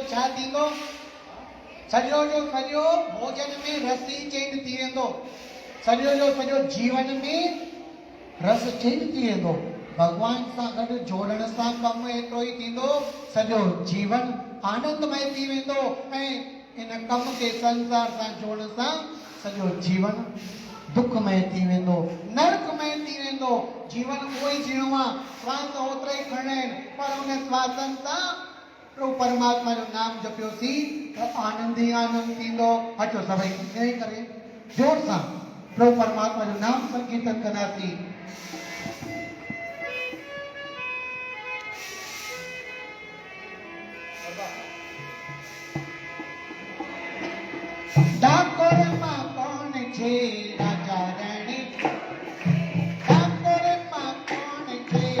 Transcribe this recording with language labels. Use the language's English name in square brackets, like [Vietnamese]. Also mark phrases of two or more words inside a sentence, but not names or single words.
[Sindhi] छा थींदो, सॼो जो सॼो भोजन में रस ई चेंज थी वेंदो, सॼो जो सॼो जीवन में रस चेंज थी वेंदो, भॻवान सां गॾु जोड़ण सां कमु एतिरो ई थींदो, सॼो जीवन आनंदमय थी वेंदो ऐं इन कम खे संसार सां जोड़ण सां सॼो जीवन दुखमय थी वेंदो, नरकमय थी वेंदो। जीवन उहो ई जीणो आहे, श्वास ओतिरा ई खणणा आहिनि, पर उन श्वासनि सां प्रभु परमात्मा जो नाम जपियोसीं त आनंद ई आनंद थींदो। अचो सभई ईअं ई करे जोर सां प्रभु परमात्मा जो नाम संकीर्तन कंदासीं। [Gujarati] ડાકોર માં કોણ છે રાજા રાણી, ડાકોર માં કોણ છે,